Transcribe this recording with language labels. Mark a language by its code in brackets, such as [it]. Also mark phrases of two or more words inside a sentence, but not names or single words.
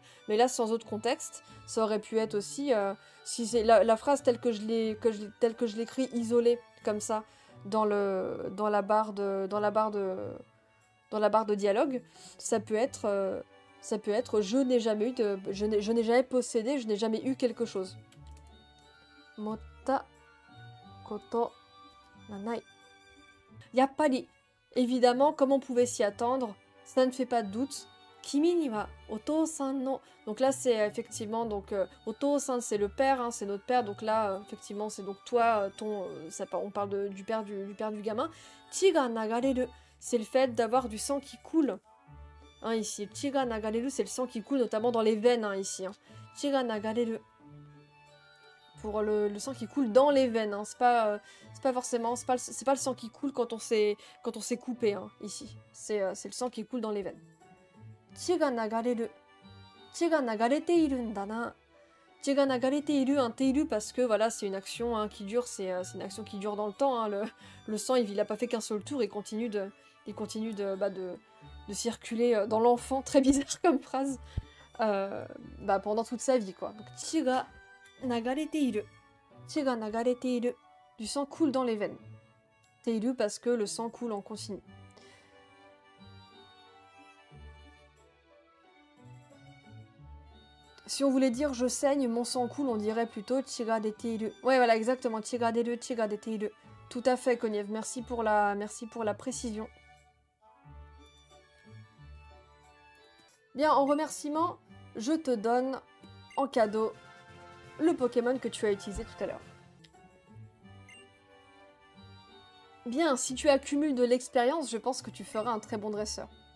[fr] Mais là, sans autre contexte, ça aurait pu être aussi... si c'est la phrase telle que je l'écris isolée, comme ça, dans la barre de dialogue, ça peut être je n'ai jamais eu de... Je n'ai jamais possédé, je n'ai jamais eu quelque chose. [ja] 持った、こと、ない. やっぱり. [fr] Évidemment, comme on pouvait s'y attendre, ça ne fait pas de doute. [ja] 君にはお父さんの. [fr] Donc là, c'est effectivement donc otou-san, c'est le père, hein, c'est notre père. Donc là, effectivement, c'est donc toi, on parle du père du gamin. [ja] 血が流れる, [fr] c'est le fait d'avoir du sang qui coule. Hein, ici, [ja] 血が流れる, [fr] c'est le sang qui coule, notamment dans les veines, hein, ici. Hein. [ja] 血が流れる. [fr] Pour le sang qui coule dans les veines, hein. C'est pas forcément, c'est pas le sang qui coule quand on s'est coupé, hein, ici. C'est le sang qui coule dans les veines. [ja] 血が流れる。血が流れているんだな。血が流れている, [fr] un teiru parce que voilà, c'est une action hein, qui dure, c'est une action qui dure dans le temps. Hein, le sang, il a pas fait qu'un seul tour, il continue de circuler dans l'enfant. Très bizarre comme phrase. Pendant toute sa vie, quoi. Donc, [ja] 血が流れている. 血が流れている. [fr] Du sang coule dans les veines. Teiru parce que le sang coule en continu. Si on voulait dire je saigne, mon sang coule, on dirait plutôt [ja] 血が出ている. [fr] Ouais, voilà, exactement. [ja] 血が出る、血が出ている. [fr] Tout à fait, Koniev. Merci pour la précision. Bien, en remerciement, je te donne en cadeau le Pokémon que tu as utilisé tout à l'heure. Bien, si tu accumules de l'expérience, je pense que tu feras un très bon dresseur.